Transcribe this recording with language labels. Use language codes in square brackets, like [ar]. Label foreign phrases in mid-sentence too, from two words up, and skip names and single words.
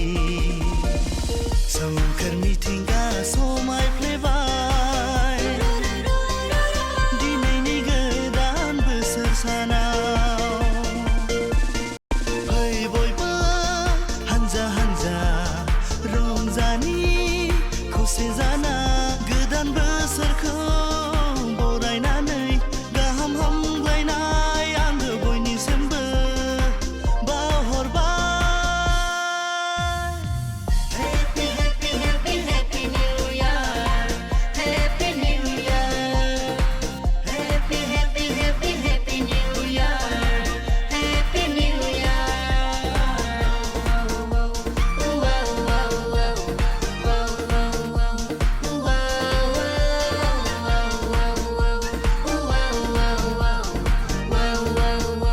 [brx] सोमखोर मिथिंगा समायफ्लेबाय दिनैनि गोदान बोसोर सानाव फै बयबो हानजा हानजा रंजानि खौसे जाना गोदान बोसोरखौ बरायनानै गाहाम हामलायनाय आङो बयनिसिमबो बावहरबाय [en] Happy, happy, happy, happy New Year. Happy New Year. Happy, happy, happy, happy New Year. Happy New Year. Wow, wow, wow, wow. Wow, wow, wow. Wow, wow, wow, wow. Wow, wow, wow.